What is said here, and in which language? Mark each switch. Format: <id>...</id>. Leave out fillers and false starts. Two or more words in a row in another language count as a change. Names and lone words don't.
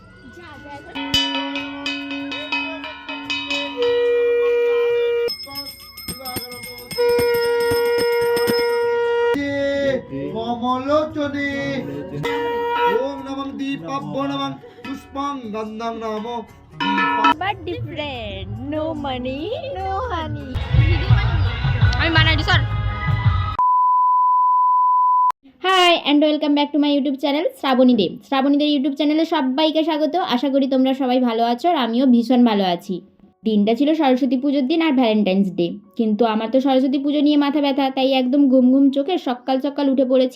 <sa>কমলোচনে ওম নমঃ দীপাভ্যো নমঃ পুষ্পং গন্ধং নমো</sa> <en>but different, no money, no honey.</en> <bn>আমি বানাই দিছি স্যার।</bn> <en>Hi and welcome back to my YouTube channel Shrabani Deb.</en> <bn>শ্রাবণীদের ইউটিউব চ্যানেলে সবাইকে স্বাগত। আশা করি তোমরা সবাই ভালো আছো আর আমিও ভীষণ ভালো আছি। দিনটা ছিল সরস্বতী পুজোর দিন আর ভ্যালেন্টাইন্স ডে, কিন্তু আমার তো সরস্বতী পুজো নিয়ে মাথা ব্যথা, তাই একদম ঘুম ঘুম চোখে সকাল সকাল উঠে পড়েছি।</bn>